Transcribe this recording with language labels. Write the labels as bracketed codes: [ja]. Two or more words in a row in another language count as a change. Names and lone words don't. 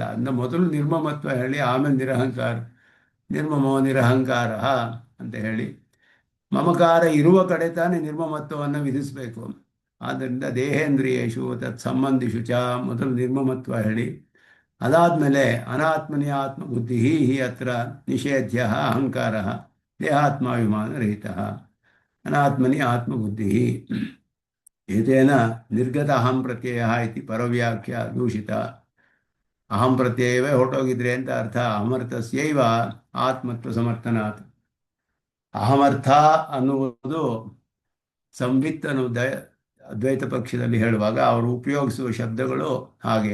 [kn] ಅಂದ ಮೊದಲು ನಿರ್ಮಮತ್ವ ಹೇಳಿ ಆಮೇಲೆ [sa] ನಿರ್ಮಮೋ ನಿರಹಂಕಾರ [kn] ಅಂತ ಹೇಳಿ ಮಮಕಾರ ಇರುವ ಕಡೆ ತಾನೇ ನಿರ್ಮಮತ್ವವನ್ನು ವಿಧಿಸಬೇಕು. [sa] ಆದ್ದರಿಂದ ದೇಹೇಂದ್ರಿಯೇಷು ತತ್ಸಂಬಂಧಿಷು ಚ [kn] ಮೊದಲು ನಿರ್ಮಮತ್ವ ಹೇಳಿ, ಅದಾದಮೇಲೆ [sa] ಅನಾತ್ಮನಿ ಆತ್ಮಬುದ್ಧಿ ಹಿ ಅತ್ರ ನಿಷೇಧ್ಯ ಅಹಂಕಾರ ದೇಹಾತ್ಮಾಭಿಮಾನರಹಿತ ಅನಾತ್ಮನಿ ಆತ್ಮಬುದ್ಧಿ ಏತೇನ ನಿರ್ಗತ ಅಹಂ ಪ್ರತ್ಯಯ ಇತಿ ಪರವ್ಯಾಖ್ಯ ದೂಷಿತ. [kn] ಅಹಂ ಪ್ರತ್ಯಯವೇ ಹೊರಟೋಗಿದ್ರೆ ಅಂತ ಅರ್ಥ. [sa] ಅಮರ್ಥಸ್ಯೈವ ಆತ್ಮತ್ವ ಸಮರ್ಥನಾತ್. [kn] ಅಹಮರ್ಥ ಅನ್ನುವುದು ಸಂವಿತ್ ಅನ್ನುವ ಅದ್ವೈತ ಪಕ್ಷದಲ್ಲಿ ಹೇಳುವಾಗ ಅವರು ಉಪಯೋಗಿಸುವ ಶಬ್ದಗಳು ಹಾಗೆ.